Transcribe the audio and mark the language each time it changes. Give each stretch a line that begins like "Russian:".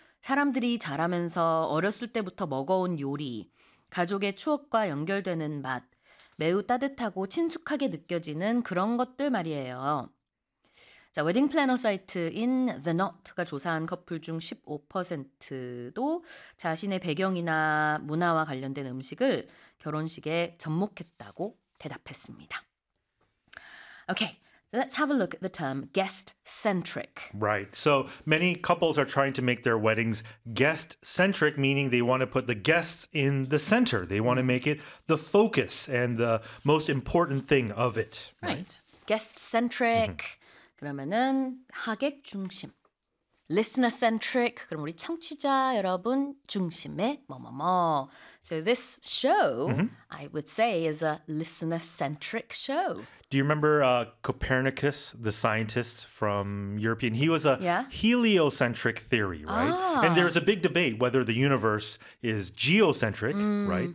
Korean: 사람들이 자라면서 어렸을 때부터 먹어온 요리, 가족의 추억과 연결되는 맛, 매우 따뜻하고 친숙하게 느껴지는 그런 것들 말이에요. 자, 웨딩 플래너 사이트인 The Knot가 조사한 커플 중 15%도 자신의 배경이나 문화와 관련된 음식을 결혼식에 접목했다고 대답했습니다.
English: Okay, let's have a look at the term guest-centric. Right. So many couples are trying to make their weddings guest-centric, meaning they want to put the guests in the center. They want to make it the focus and the most important thing of it, right? Right.
Korean: Guest-centric. 그러면은 하객 중심.
English: Listener-centric.
Korean: 그럼 우리 청취자 여러분 중심에 뭐뭐뭐.
English: So this show, I would say, is a listener-centric show. Do you remember Copernicus, the scientist from European? He was a Yeah? heliocentric theory, right? And there's a big debate whether the universe is geocentric, right?